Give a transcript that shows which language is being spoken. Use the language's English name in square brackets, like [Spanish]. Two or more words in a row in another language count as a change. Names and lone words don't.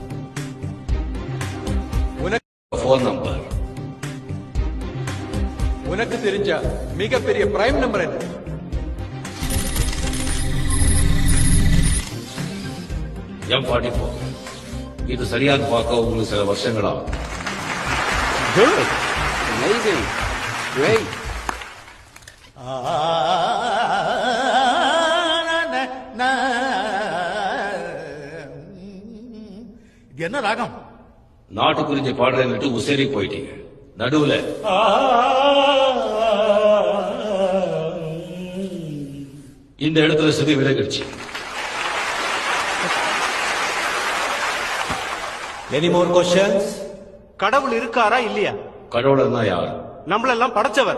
[English] phone number [Tamil] உனக்கு தெரிஞ்ச மிகப்பெரிய [English] prime number [Tamil] என்ன? M44. இது சரியாக பார்க்க உங்களுக்கு சில வருஷங்கள் ஆகும். [English] Good. Amazing. Great. [Tamil] இது என்ன ராகம்? நாட்டு குறிஞ்சி பாடுறேன்னுட்டு உசேரி போயிட்டீங்க. நடுவுல இந்த இடத்துல சிறு விலகிடுச்சு. [English] Any more questions? [Tamil] கடவுள் இருக்காரா இல்லையா? கடவுள்னா யார்? நம்மளெல்லாம் படைச்சவர்.